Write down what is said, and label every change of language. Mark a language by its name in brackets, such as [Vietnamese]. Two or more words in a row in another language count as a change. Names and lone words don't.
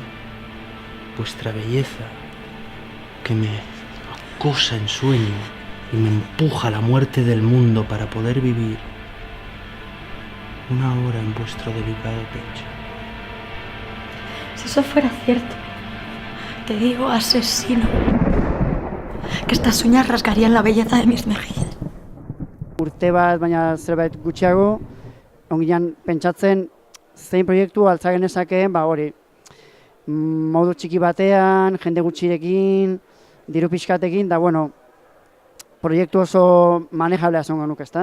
[Spanish] Vuestra belleza que me acosa en sueño y me empuja a la muerte del mundo para poder vivir una hora en vuestro delicado pecho. Si eso fuera cierto, te digo, asesino, que estas uñas rasgarían la belleza de mis mejillas. [Basque] Urte bat, baina zerbait gutxiago, ongian pentsatzen zein proiektu altza genezakeen, hori, modu txiki batean, jende gutxirekin, diru pixkatekin, da, proiektu oso manejablea zongo nuk, ezta?